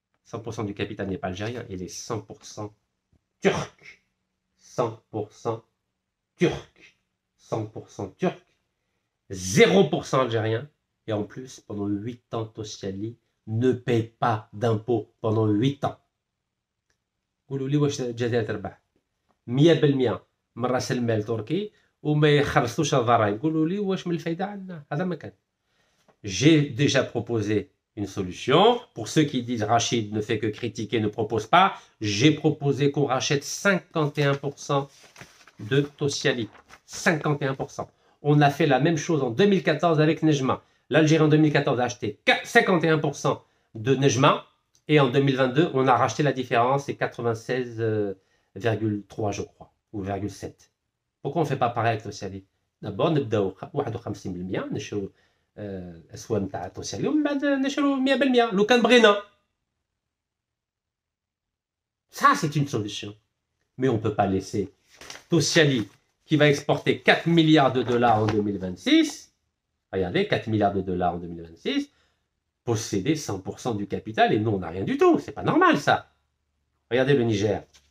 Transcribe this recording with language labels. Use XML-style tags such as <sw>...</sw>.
<fr>100% du capital n'est pas algérien, il est 100% turc. 100% turc. 100% turc. 0% algérien. Et en plus, pendant 8 ans, Tosciali ne paye pas d'impôts pendant 8 ans.</fr> <ar>قولوا لي واش الجزائر تربح 100% من راس المال تركي وما يخلصوش الضرائب. قولوا لي واش من الفايده عندنا؟ هذا ما كان.</ar> <fr>J'ai déjà proposé une solution. Pour ceux qui disent Rachid ne fait que critiquer, ne propose pas, j'ai proposé qu'on rachète 51% de Tosciali. 51%. On a fait la même chose en 2014 avec Nejma. L'Algérie en 2014 a acheté 51% de Nejma et en 2022, on a racheté la différence, c'est 96,3 je crois, ou 0,7. Pourquoi on ne fait pas pareil avec Tosciali? D'abord,</fr> <ar>نبداو 51% نشرو الاسواق نتاع توسيالي ومن بعد نشرو 100% لو كان بغينا.</ar> <fr>Ça c'est une solution. Mais on ne peut pas laisser Tosciali qui va exporter 4 milliards de dollars en 2026. Regardez, 4 milliards de dollars en 2026, posséder 100% du capital et nous on n'a rien du tout. C'est pas normal ça. Regardez le Niger.</fr>